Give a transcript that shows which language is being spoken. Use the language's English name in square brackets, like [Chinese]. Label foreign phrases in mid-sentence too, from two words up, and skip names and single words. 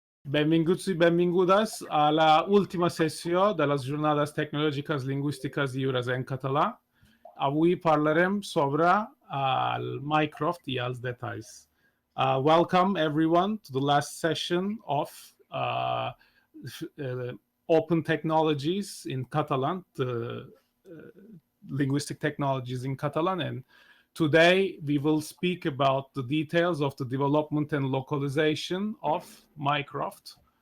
[Catalan] Benvinguts i benvingudes a la última sessió de les Jornades tecnologies, lingüístiques i lliures en català. Avui parlarem sobre el Mycroft i els detalls. [English] Welcome everyone to the last session of Open Technologies in Catalan, linguistic technologies in Catalan, and today we will speak about the details of the development and localization of Mycroft.